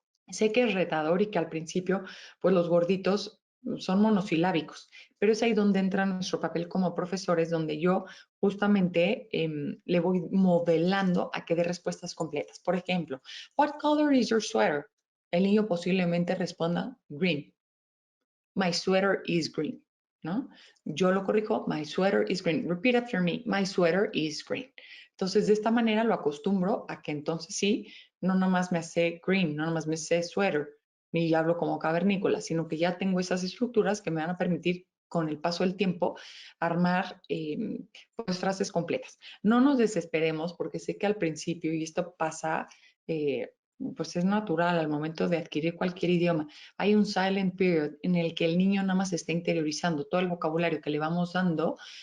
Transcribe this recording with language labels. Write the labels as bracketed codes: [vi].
[es] Sé que es retador y que al principio, pues los gorditos son monosilábicos, pero es ahí donde entra nuestro papel como profesores, donde yo justamente le voy modelando a que dé respuestas completas. Por ejemplo, [en] what color is your sweater? [es] El niño posiblemente responda green. [en] My sweater is green, ¿no? [es] Yo lo corrijo, [en] my sweater is green. Repeat after me, my sweater is green. [es] Entonces, de esta manera lo acostumbro a que entonces sí, no nomás me hace green, no nomás me hace sweater, ni hablo como cavernícola, sino que ya tengo esas estructuras que me van a permitir con el paso del tiempo armar pues frases completas. No nos desesperemos porque sé que al principio, y esto pasa, pues es natural al momento de adquirir cualquier idioma, hay un silent period en el que el niño nada más está interiorizando todo el vocabulario que le vamos dando,